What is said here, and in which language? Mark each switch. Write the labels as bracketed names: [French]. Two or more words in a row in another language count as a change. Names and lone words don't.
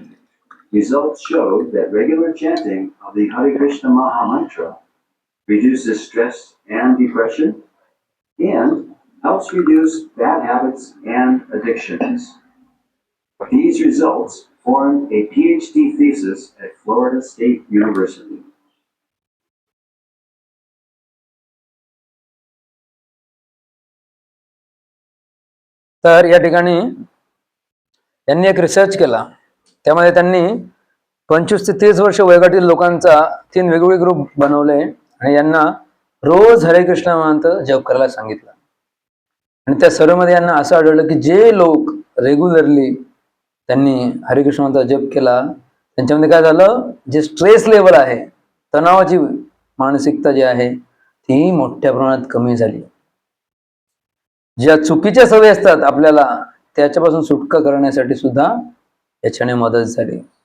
[English] Results showed that regular chanting of the Hare Krishna Maha Mantra reduces stress and depression and helps reduce bad habits and addictions. These results formed a PhD thesis at Florida State University. [Marathi] तर या ठिकाणी यांनी एक रिसर्च केला. त्यामध्ये त्यांनी 25 ते 30 वर्ष वयोगटातील लोकांचा 3 वेगवेगळे ग्रुप बनवले आणि यांना रोज हरे कृष्ण मंत्र जप करायला सांगितलं. आणि त्या सर्वमध्ये यांना असं आढळलं की जे लोक रेग्युलरली त्यांनी हरे कृष्ण मंत्र जप केला, त्यांच्यामध्ये काय झालं, जे [English] stress level [Marathi] आहे, तणावाची मानसिकता जी आहे ती मोठ्या प्रमाणात कमी झाली. ज्या चुकीच्या सवयी असतात आपल्याला, त्याच्यापासून सुटका करण्यासाठी सुद्धा याच्याने मदत झाली.